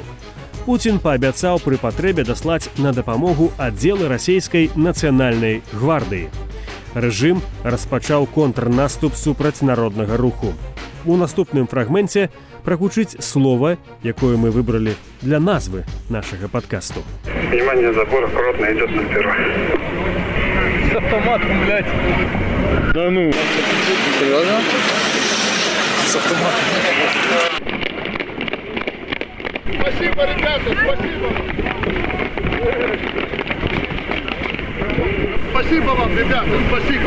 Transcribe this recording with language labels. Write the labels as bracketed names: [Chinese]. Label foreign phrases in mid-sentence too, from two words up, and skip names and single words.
[Belarusian] Пуцін паабяцаў пры патрэбе даслаць на дапамогу аддзелы расійскай нацыянальнай гвардыі. Рэжым распачаў контрнаступ супраць народнага руху. У наступным фрагменце прагучыць слова, якое мы выбралі для назвы нашага падкасту. [Russian] Внимание, забор аккуратно идет на первый. С автоматом, блядь. Да ну. Серьезно? С автоматом. Спасибо, ребята, спасибо. Спасибо вам, ребята, спасибо.